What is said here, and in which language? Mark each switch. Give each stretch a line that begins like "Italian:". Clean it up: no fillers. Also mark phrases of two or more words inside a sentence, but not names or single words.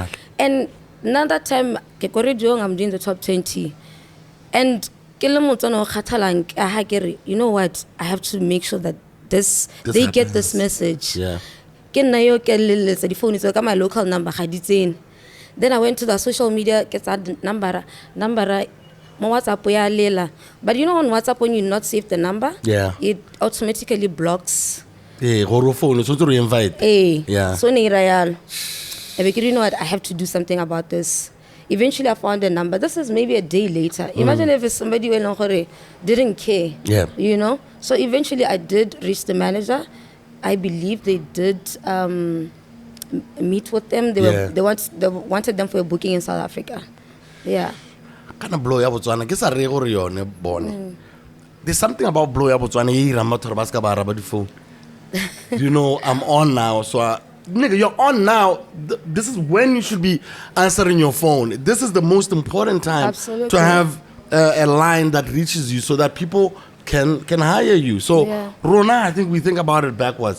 English: and another time, I'm doing the top 20, and you know what? I have to make sure that they get this message. Yeah. The phone is my local number. Then I went to the social media, get that number, my WhatsApp
Tswana: ya lela.
English: But you know on WhatsApp when you not save the number, Yeah. it automatically blocks. Hey, Goro phone, it's to invite. Hey, Yeah. so you know what? I have to do something about this. Eventually, I found the number. This is maybe a day later. Imagine if it's somebody who didn't care. Yeah. You know. So eventually, I did reach the manager. I believe they did meet with them. They wanted them for a booking in South Africa. Yeah. Kind of blow
Tswana: ya Botswana. Ke sa re gore yone bone.
English: There's something about blow
Tswana: ya Botswana e ira motho ba ska ba araba di phone.
English: You know, I'm on now, so nigga, you're on now. This is when you should be answering your phone. This is the most important time Absolutely. to have a line that reaches you so that people can hire you. So, Yeah. Rona, I think we think about it backwards.